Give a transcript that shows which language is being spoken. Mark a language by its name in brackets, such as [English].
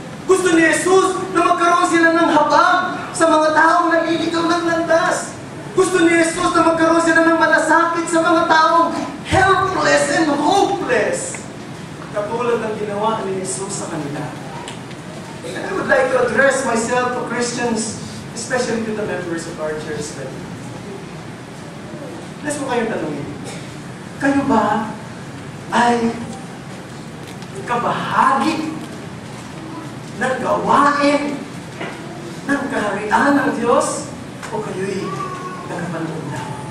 [Filipino] Gusto ni Jesus na magkaroon sila ng habag sa mga taong naliligaw ng landas. Gusto ni Jesus na magkaroon sila ng malasakit sa mga taong [English] helpless and hopeless. [Filipino] Katulad ng ginawa ni Jesus sa kanila. [English] And I would like to address myself to Christians, especially to the members of our church. [Filipino] Let's mo kayong tanungin. Kayo ba ay kabahagi ng gawain ng kaharian ng Diyos o kayo'y nagpanood lang?